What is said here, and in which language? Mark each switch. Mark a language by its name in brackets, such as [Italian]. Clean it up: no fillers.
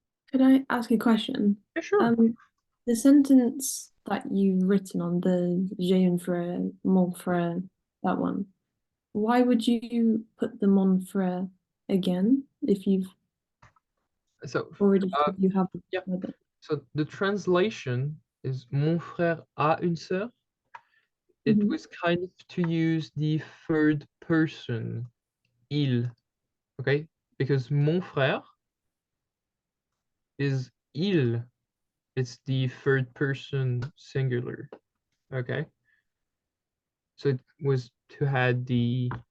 [English] Could I ask a question? Yeah, sure. The sentence that you've written on the [French] j'ai un frère, mon frère, [English] that one, why would you put the mon frère again if you've So, already said you have yeah. with it? So the translation is [French] mon frère a une sœur. [English] It Mhm. was kind of to use the third person, il, okay? Because mon frère is il. It's the third person singular, okay? So it was to add the